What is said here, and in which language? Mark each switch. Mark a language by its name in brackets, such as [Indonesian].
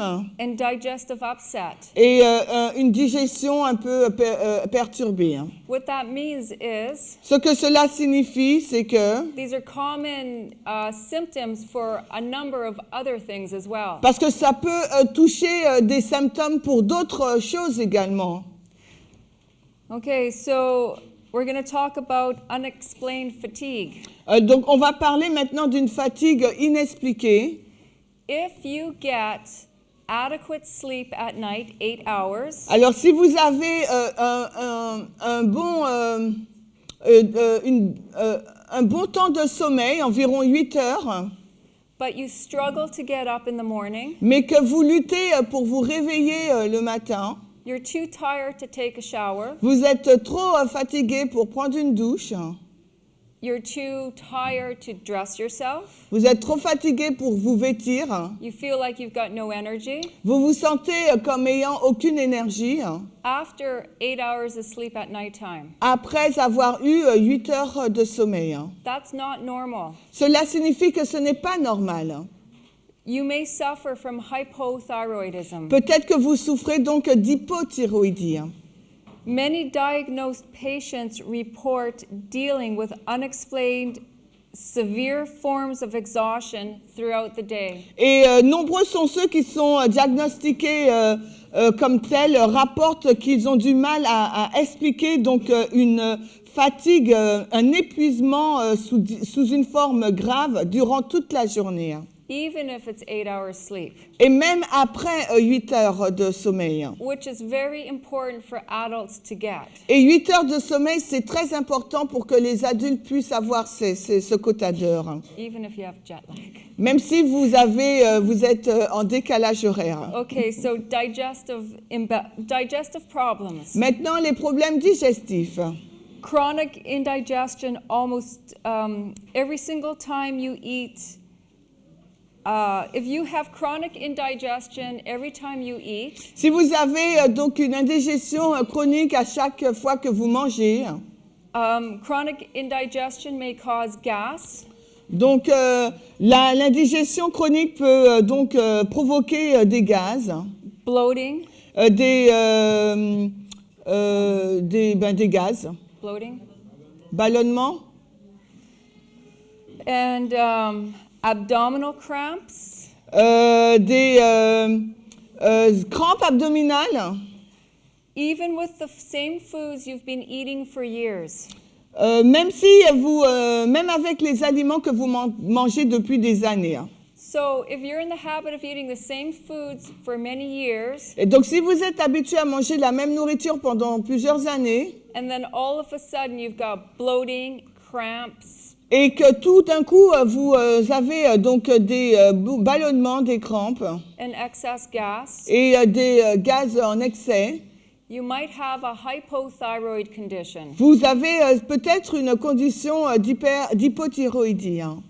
[English] and digestive upset. [French] et une digestion un peu perturbée. [English] What that means is [French] Ce que cela signifie, c'est que, [English] these are common symptoms for a number of other things as well. [French] parce que ça peut toucher des symptômes pour d'autres choses également. [English] Okay, so we're going to talk about unexplained fatigue. [French] Donc on va parler maintenant d'une fatigue inexpliquée. [English] If you get adequate sleep at night, 8 hours, [French] Alors si vous avez un bon temps de sommeil, environ 8 heures, [English] but you struggle to get up in the morning, [French] mais que vous luttez pour vous réveiller le matin, [English] you're too tired to take a shower, [French] vous êtes trop fatigué pour prendre une douche, [English] you're too tired to dress yourself, [French] vous êtes trop fatigué pour vous vêtir, [English] you feel like you've got no energy. [French] vous vous sentez comme ayant aucune énergie, [English] After 8 hours of sleep at nighttime, [French] après avoir eu 8 heures de sommeil. [English] that's not normal. [French] Cela signifie que ce n'est pas normal. [English] You may suffer from hypothyroidism. [French] Peut-être que vous souffrez donc d'hypothyroïdie. [English] Many diagnosed patients report dealing with unexplained severe forms of exhaustion throughout the day. [French] Et nombreux sont ceux qui sont diagnostiqués comme tels, rapportent qu'ils ont du mal à expliquer donc une fatigue, un épuisement sous une forme grave durant toute la journée. [English] Even if it's 8 hours sleep, [French] Et même après 8 heures de sommeil. [English] which is very important for adults to get. [French] Et 8 heures de sommeil, c'est très important pour que les adultes puissent avoir ce quota d'heures. [English] Even if you have jet lag. [French] Même si vous êtes en décalage horaire. [English] Okay, so digestive problems. [French] Maintenant, les problèmes digestifs. [English] Chronic indigestion almost every single time you eat. If you have chronic indigestion every time you eat, [French] Si vous avez donc une indigestion chronique à chaque fois que vous mangez, [English] chronic indigestion may cause gas, [French] donc l'indigestion chronique peut donc provoquer des gaz, [English] bloating, [French] des gaz, [English] bloating, [French] ballonnement, [English] and abdominal cramps, [French] des crampes abdominales, [English] even with the same foods you've been eating for years. [French] même avec les aliments que vous mangez depuis des années. [English] So if you're in the habit of eating the same foods for many years, [French] Et donc si vous êtes habitué à manger la même nourriture pendant plusieurs années, [English] and then all of a sudden you've got bloating, cramps, [French] et que tout d'un coup, vous avez donc des ballonnements, des crampes [English] and excess gas, [French] et des gaz en excès, [English] you might have a hypothyroid condition. [French] vous avez peut-être une condition d'hypothyroïdie.